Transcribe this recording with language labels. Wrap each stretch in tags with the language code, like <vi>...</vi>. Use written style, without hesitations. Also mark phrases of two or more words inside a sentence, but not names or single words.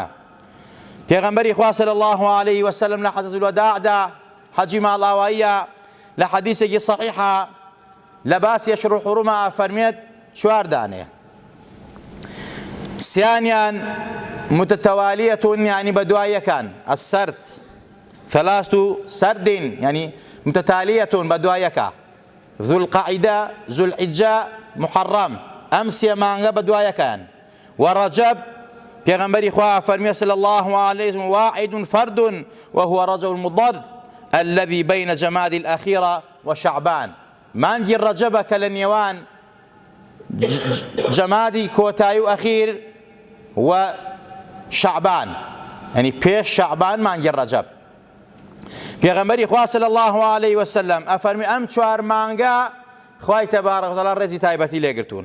<ckb>پێغەمبەری خوا</ckb> <ar>صلی الله عليه وسلم</ar> <ckb>لە حەجەتول وەداعدا، حەجی ماڵاواییە، لە حەدیثێکی صحیحە لە باسی</ckb> <ar>ئەشهور الحوڕومە</ar> <ckb>ئەفەرمێت 4 دانەیە، سیانیان متتەوالیەتون، یعنی بە دوای یەکان، السرد، 3 سرد، یعنی متتالیەتون بە دوای یەکە، ذو القعدە، ذو الحجە، محەڕەم، ئەم 3 مانگە بە دوای یەکان. وەڕەجەب، پێغەمبەری خوا فەرمیێ</ckb> <ar>صلی الله عليه وسلم: واحد فرد وهو رجب المضر الذي بين جماد الأخيرة وشعبان.</ar> <ckb>مانگی ڕەجەبە کە لە نێوان جەمادی کۆتایی و ئەخیر و شعبان، یعنی پێش شعبان مانگی ڕەجەب. پێغەمبەری خوا</ckb> <ar>صلی الله عليه وسلم</ar> <ckb>ئەفەرمی ئەم 4 مانگە خوای</ckb> <ar>تەبارەک وتەعالا</ar> <ckb>ڕێزی تایبەتی لێگرتوون.</ckb>